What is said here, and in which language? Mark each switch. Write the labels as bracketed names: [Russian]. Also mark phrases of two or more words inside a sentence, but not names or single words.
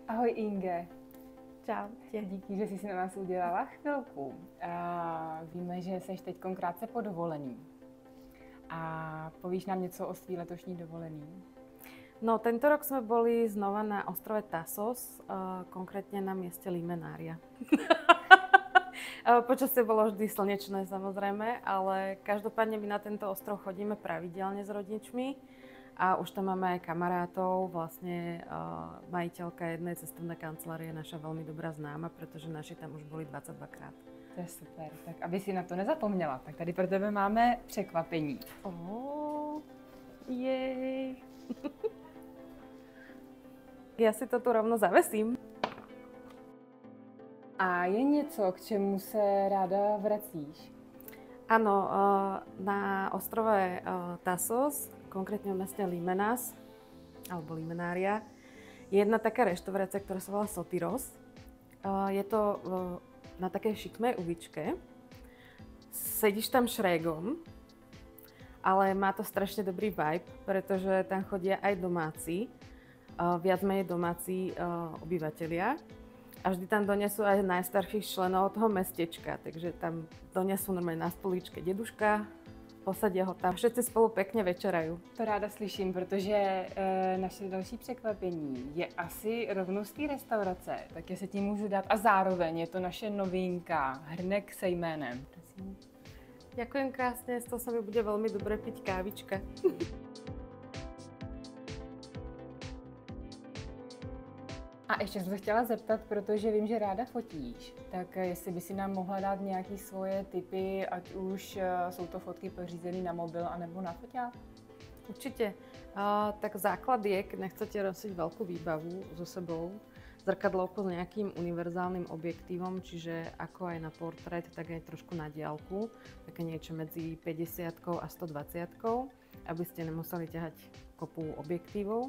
[Czech] Ahoj Inge. Čau. Díky, že jsi si na nás udělala chvilku. Víme, že jsi teď krátce po dovolený. A povíš nám něco o svý letošní dovolený? No, [Slovak] tento rok sme boli znova na ostrove Tassos, konkrétne na mieste Limenária. Počasie bolo vždy slnečné, samozrejme, ale každopádne my na tento ostrov chodíme pravidelne s rodičmi a už tam máme aj kamarátov. Vlastne majiteľka jednej cestovnej kancelárie je naša veľmi dobrá známa, pretože naši tam už boli 22 krát. [Czech] To je super. Tak aby si na to nezapomněla, tak tady pro tebe máme překvapení. [Slovak] Jej. Ja si to tu rovno zavesím. [Czech] A je něco, k čemu se ráda vracíš? [Slovak] Áno, na ostrove Tassos, konkrétne v meste Limenas, alebo Limenária, je jedna taká reštaurácia, ktorá sa volá Sotiros. Je to na takej šikmej uličke. Sedíš tam šrégom, ale má to strašne dobrý vibe, pretože tam chodia aj domáci, viac menej domáci obyvatelia. A vždy tam donesú aj najstarších členov toho mestečka, takže tam donesú normálne na stoličke deduška, posadia ho tam, všetci spolu pekne večerajú. [Czech] To ráda slyším, protože naše další překvapení je asi rovnou z té restaurace, tak se tím můžu dát. A zároveň je to naše novinka, hrnek se jménem. Prosím. [Slovak] Ďakujem krásne, z toho sa mi bude veľmi dobre piť kávička. [Czech] A ještě jsem se chtěla zeptat, protože vím, že ráda fotíš, tak jestli by si nám mohla dát nějaké svoje tipy, ať už jsou to fotky pořízené na mobil anebo na foťák? [Slovak] Určite. Tak základ je, keď nechcete nosiť veľkú výbavu so sebou, zrkadlovko s nejakým univerzálnym objektívom, čiže ako aj na portrét, tak aj trošku na diaľku, také niečo medzi 50 a 120, aby ste nemuseli ťahať kopu objektívov.